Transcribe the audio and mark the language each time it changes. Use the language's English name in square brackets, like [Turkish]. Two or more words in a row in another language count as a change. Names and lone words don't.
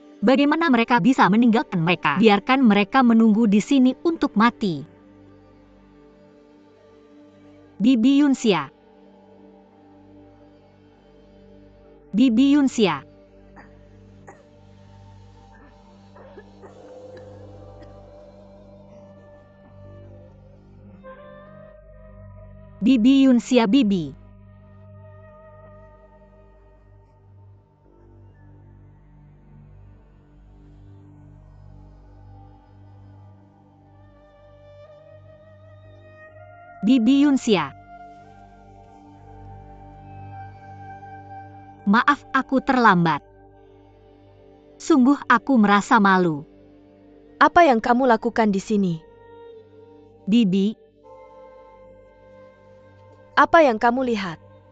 [Indonesian] Bagaimana mereka bisa meninggalkan mereka? Biarkan mereka menunggu di sini untuk mati. Bibi Yunxia. Bibi Yunxia. Bibi Yunxia Bibi. Bibi Yunxia. Maaf, aku terlambat. Sungguh aku merasa malu. Apa yang kamu lakukan di sini? Bibi, Apa yang kamu lihat?